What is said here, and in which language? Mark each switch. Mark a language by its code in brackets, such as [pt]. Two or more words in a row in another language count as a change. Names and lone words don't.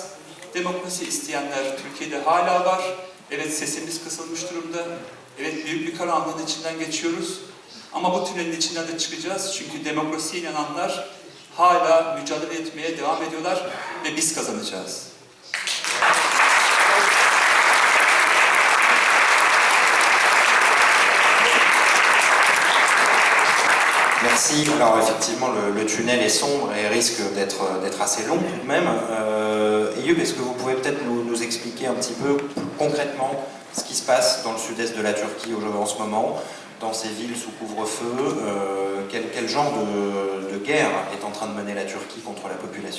[tr] Demokrasi isteyenler Türkiye'de hala var. Evet, sesimiz kısılmış durumda. Evet, büyük bir karanlığın içinden geçiyoruz. Ama bu tünelin içinden de çıkacağız. Çünkü demokrasiye inananlar hala mücadele etmeye devam ediyorlar ve biz kazanacağız. [fr] Merci. Alors effectivement, le tunnel est sombre et risque d'être assez long tout de même. Eyüp, est-ce que vous pouvez peut-être nous expliquer un petit peu concrètement ce qui se passe dans le sud-est de la Turquie en ce moment, dans ces villes sous couvre-feu, quel genre de guerre est en train de mener la Turquie contre la population?